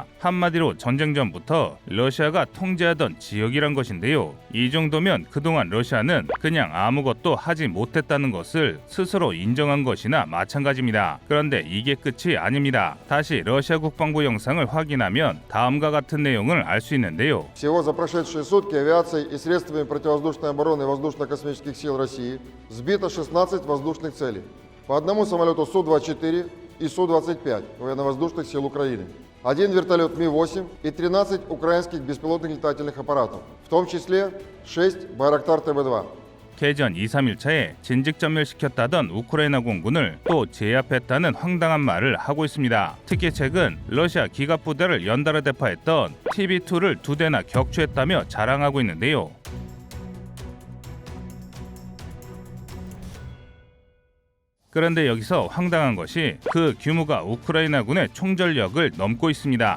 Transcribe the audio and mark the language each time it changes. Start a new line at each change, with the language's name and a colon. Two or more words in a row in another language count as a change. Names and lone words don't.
Korean: 한마디로 전쟁 전부터 러시아가 통제하던 지역이란 것인데요. 이 정도면 그동안 러시아는 그냥 아무것도 하지 못했다는 것을 스스로 인정한 것이나 마찬가지입니다. 그런데 이게 끝이 아닙니다. 다시 러시아 국방부 영상을 확인하면 다음과 같은 내용을 알 수 있는데요.
Russian: Всего за прошедшие сутки авиацией и средствами противовоздушной обороны воздушно-космических сил России сбито 16 воздушных целей. По одному самолету Су-24 и Су-25 военно-воздушных сил Украины. Один вертолет Ми-8 и 13 украинских беспилотных летательных аппаратов, в том числе 6 Байрактар ТБ-2.
Korean: 개전 2-3일차에 진즉전멸시켰다던 우크라이나 공군을 또 제압했다는 황당한 말을 하고 있습니다. 특히 최근 러시아 기갑부대를 연달아 대파했던 TB2를 2대나 격추했다며 자랑하고 있는데요. 그런데 여기서 황당한 것이 그 규모가 우크라이나군의 총전력을 넘고 있습니다.